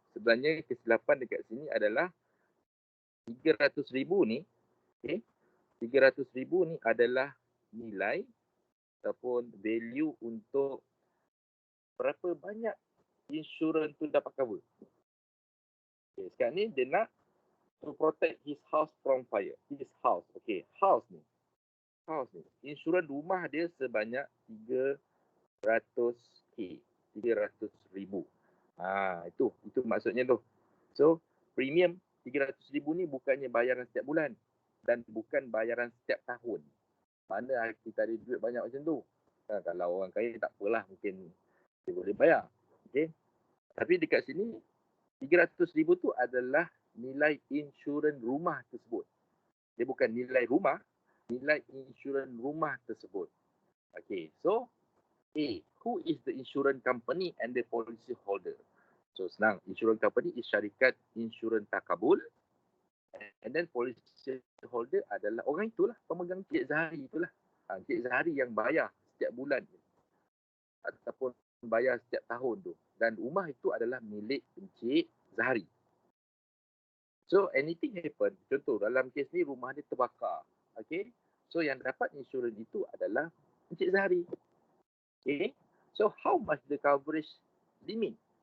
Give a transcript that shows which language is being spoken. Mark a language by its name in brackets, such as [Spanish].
[Malay] Sebenarnya kesilapan dekat sini adalah 300,000 ni, 300,000 ni adalah nilai ataupun value untuk berapa banyak insurans tu dapat cover. [English] Okay, [Malay] sekarang ni dia nak [English] to protect his house from fire. His house. [Malay] Okay, house ni. Insurans rumah dia sebanyak 300,000. Itu maksudnya tu. So, premium 300,000 ni bukannya bayaran setiap bulan dan bukan bayaran setiap tahun. Mana kita ada duit banyak macam tu. Kalau orang kaya tak apalah, mungkin dia boleh bayar. Okay. Tapi dekat sini 300,000 tu adalah nilai insurans rumah tersebut. Dia bukan nilai rumah, nilai insurans rumah tersebut. [English] Okay, so A, who is the insurance company and the policy holder? [Malay] So senang, [English] insurance company is [Malay] syarikat insurans takabul, [English] and then policy holder [Malay] adalah orang itulah, pemegang Encik Zahari itulah. Encik Zahari yang bayar setiap bulan ataupun bayar setiap tahun tu. Dan rumah itu adalah milik Encik Zahari. [English] So anything happen, [Malay] contoh dalam kes ni rumah dia terbakar. Okay, so yang dapat insurans itu adalah Encik Zahari. [English] Okay, so how much the coverage limit?